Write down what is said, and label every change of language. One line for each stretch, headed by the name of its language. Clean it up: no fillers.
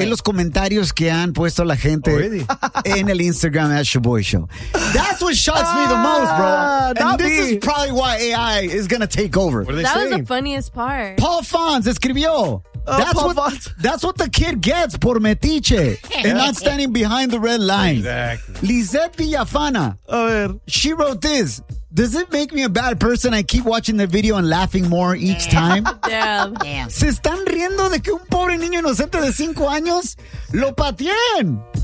Spanish: en los comentarios que han puesto la gente en el Instagram at Shiboy Show.
English: That's what shocks me the most, bro. And this is probably why AI is going to take over. What are they saying? Was the funniest part.
Spanish: Paul Fonz escribió.
English: That's what the kid gets
Spanish: por metiche
English: and not standing behind the red line. Exactly.
Spanish: Lizette Villafana. A ver.
English: She wrote this. Does it make me a bad person? I keep watching the video and laughing more each time. Damn.
Spanish: Se están riendo de que un pobre niño inocente de 5 años lo patien.